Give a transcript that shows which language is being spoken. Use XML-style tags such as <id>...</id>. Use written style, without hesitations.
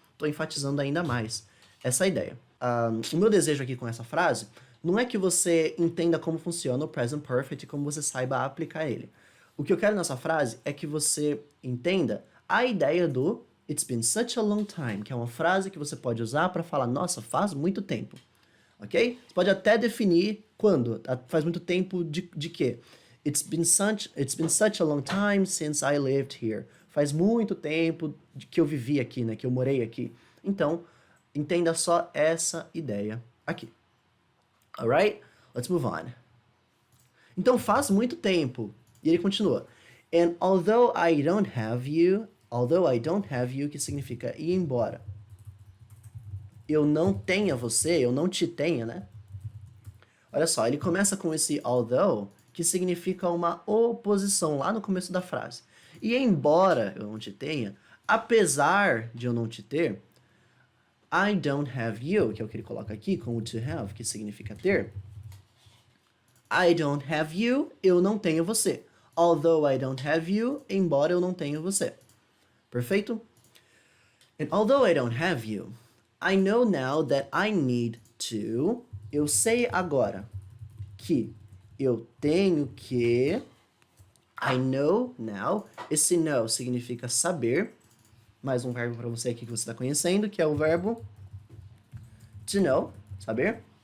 <pt>Tô enfatizando ainda mais essa ideia. O meu desejo aqui com essa frase não é que você entenda como funciona o present perfect e como você saiba aplicar ele. O que eu quero nessa frase é que você entenda a ideia do it's been such a long time, que é uma frase que você pode usar para falar, nossa, faz muito tempo. Ok? Você pode até definir quando. Faz muito tempo de quê?</pt> <en>It's been such a long time since I lived here.</en> <pt>Faz muito tempo que eu vivi aqui, né? Que eu morei aqui. Então, entenda só essa ideia aqui.</pt> <en>Alright? Let's move on.</en> <pt>Então, faz muito tempo. E ele continua.</pt> <en>And although I don't have you,</en> <pt>que significa ir embora. Eu não tenha você, eu não te tenha, né? Olha só, ele começa com esse although, que significa uma oposição lá no começo da frase. E embora eu não te tenha, apesar de eu não te ter,</pt> <en>I don't have you,</en> <pt>que é o que ele coloca aqui com o to have, que significa ter.</pt> <en>I don't have you,</en> <pt>eu não tenho você.</pt> <en>Although I don't have you,</en> <pt>embora eu não tenha você. Perfeito?</pt> <en>And although I don't have you, I know now that I need to.</en> <pt>Eu sei agora que eu tenho que.</pt> <en>I know now.</en> <pt>Esse know significa saber. Mais um verbo para você aqui que você está conhecendo, que é o verbo to know, saber.</pt>